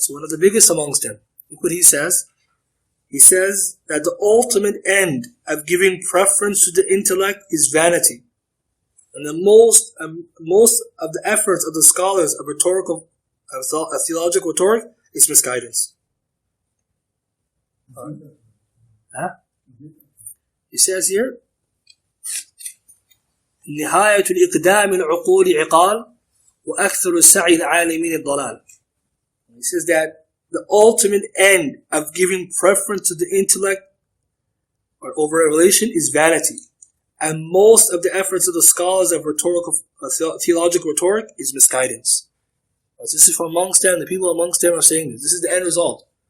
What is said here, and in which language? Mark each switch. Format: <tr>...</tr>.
<en>So one of the biggest amongst them. Look what he says. He says that the ultimate end of giving preference to the intellect is vanity. And the most of the efforts of the scholars of theological rhetoric is misguidance. He says here,</en> <ar>نهاية الإقدام العقول عقال وأكثر السعي العالمين الضلال.</ar> <en>He says that the ultimate end of giving preference to the intellect or over revelation is vanity. And most of the efforts of the scholars of theological rhetoric is misguidance. This is from amongst them, the people amongst them are saying this. This is the end result.</en>